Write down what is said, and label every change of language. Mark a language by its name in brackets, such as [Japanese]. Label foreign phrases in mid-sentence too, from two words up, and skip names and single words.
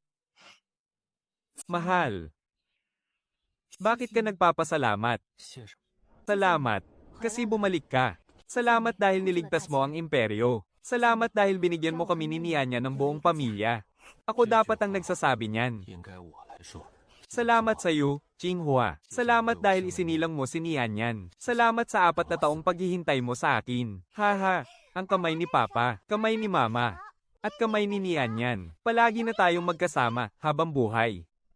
[Filipino] Mahal. Bakit ka nagpapasalamat? [Chinese] 谢什么？ [Filipino] Salamat. Kasi bumalik ka. Salamat dahil niligtas mo ang imperyo. Salamat dahil binigyan mo kami ni Nianyan ng buong pamilya. Ako dapat ang nagsasabi niyan. [Chinese] 应该我来说。 [Filipino] Salamat sa iyo, Jinghua. Salamat dahil isinilang mo si Nianyan. Salamat sa 4 na taong paghihintay mo sa akin. Haha, ang kamay ni Papa, kamay ni Mama, at kamay ni Nianyan. Palagi na tayong magkasama habang buhay.